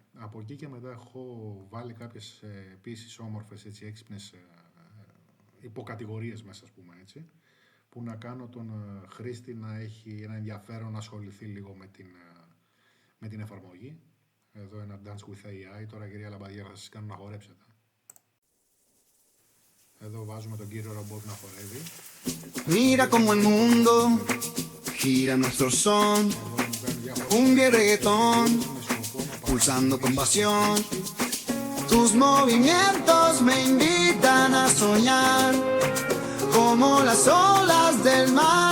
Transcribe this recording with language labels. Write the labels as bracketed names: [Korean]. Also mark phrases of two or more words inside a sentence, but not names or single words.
[Greek] Από εκεί και μετά έχω βάλει κάποιες επίσης όμορφες, έτσι, έξυπνες υποκατηγορίες μέσα, ας πούμε, έτσι, που να κάνω τον χρήστη να έχει ένα ενδιαφέρον να ασχοληθεί λίγο με την εφαρμογή. Εδώ ένα [English] Dance with AI. [Greek] Τώρα, κυρία Λαμπαδιά, θα σας κάνω να χορέψετε. Εδώ βάζουμε τον κύριο ρομπότ να χορεύει. [Spanish] Mira como el mundo gira nuestro son, cumbia y reggaetón, pulsando con pasión. Tus movimientos me invitan a soñar, como las olas del mar.